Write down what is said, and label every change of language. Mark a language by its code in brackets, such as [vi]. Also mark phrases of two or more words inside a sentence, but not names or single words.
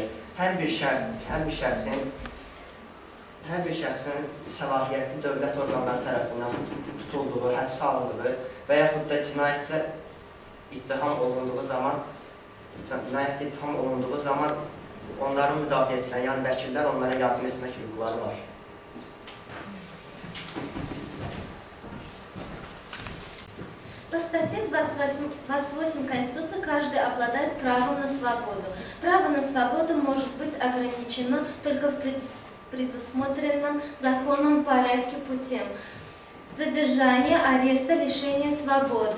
[az] Hər bir şəxsin səlahiyyətli dövlət orqanları tərəfindən tutulduğu, həbsə alındığı və yaxud da cinayətlə ittiham olunduğu zaman onların müdafiəçisinə, yəni vəkillər onlara yardım etmək hüquqları var. [ru] По статье 28 Конституции каждый обладает правом на свободу. Право на свободу может быть ограничено только в предусмотренном законом порядке путем задержания, ареста, лишения свободы.